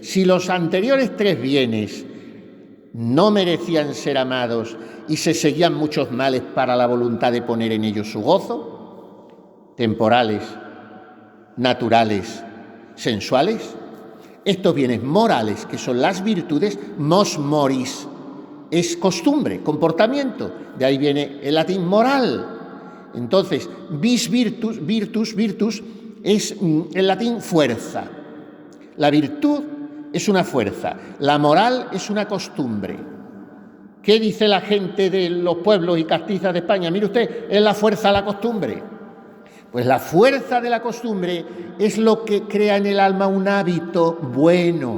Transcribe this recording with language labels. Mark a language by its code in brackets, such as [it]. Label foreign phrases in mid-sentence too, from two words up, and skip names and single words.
[es] Si los anteriores tres bienes no merecían ser amados y se seguían muchos males para la voluntad de poner en ellos su gozo, temporales, naturales, sensuales, estos bienes morales, que son las virtudes, [la] mos moris, [es] es costumbre, comportamiento. De ahí viene el latín moral. Entonces, [la] vis virtus, virtus, [es] es el latín fuerza. La virtud es una fuerza, la moral es una costumbre. ¿Qué dice la gente de los pueblos y castizas de España? Mire usted, es la fuerza de la costumbre. Pues la fuerza de la costumbre es lo que crea en el alma un hábito bueno.